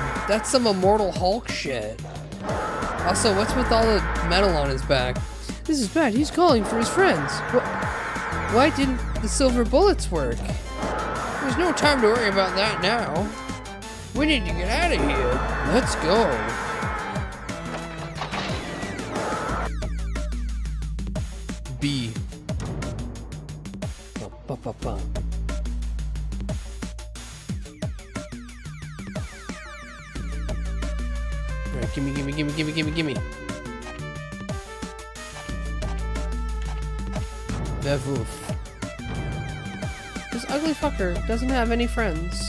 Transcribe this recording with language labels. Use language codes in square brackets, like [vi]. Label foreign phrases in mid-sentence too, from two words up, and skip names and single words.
[en] That's some Immortal Hulk shit. Also, what's with all the metal on his back? This is bad. He's calling for his friends. Why didn't the silver bullets work? There's no time to worry about that now. We need to get out of here. Let's go. B. Ba-ba-ba-ba. Alright, gimme. Vevoof. This ugly fucker doesn't have any friends.